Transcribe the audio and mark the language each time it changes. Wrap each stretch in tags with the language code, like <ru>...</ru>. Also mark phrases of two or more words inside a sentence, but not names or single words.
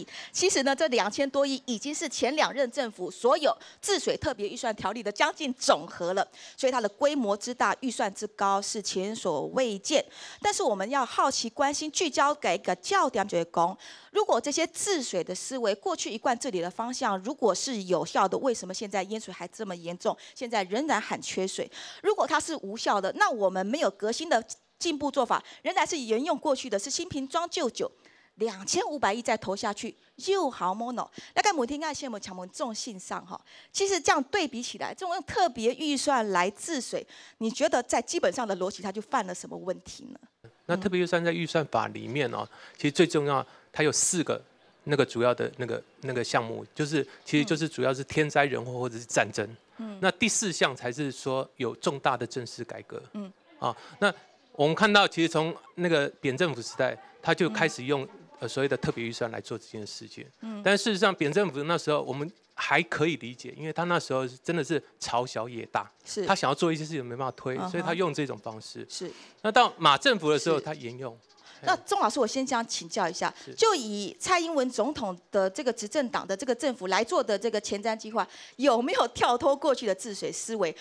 <zh>其實呢，這2000多億已經是前2任政府所有治水特別預算條例的將近總和了，所以它的規模之大，預算之高是前所未見。但是我們要好奇關心聚焦給一個焦點，就是講，如果這些治水的思維，過去一貫治理的方向，如果是有效的，為什麼現在淹水還這麼嚴重？現在仍然喊缺水。如果它是無效的，那我們沒有革新的進步做法，仍然是沿用過去的，是新瓶裝舊酒，2500億再投下去，又好 mono。大概每天看新聞，強門重信上哈，其實這樣對比起來，這種用特別預算來治水，你覺得在基本上的邏輯，它就犯了什麼問題呢？那特別預算在預算法裡面哦，其實最重要，它有4個那個主要的那個項目，就是其實就是主要是天災人禍或者是戰爭。那第4項才是說有重大的正式改革。那我們看到其實從那個扁政府時代，他就開始用所謂的特別預算來做這件事情。但事實上扁政府那時候我們還可以理解，因為他那時候真的是朝小野大，他想要做一些事情沒辦法推，所以他用這種方式。那到馬政府的時候，他沿用。那钟老师，我先这样请教一下，就以蔡英文总统的这个执政党的这个政府来做的这个前瞻计划，有没有跳脱过去的治水思维？</zh>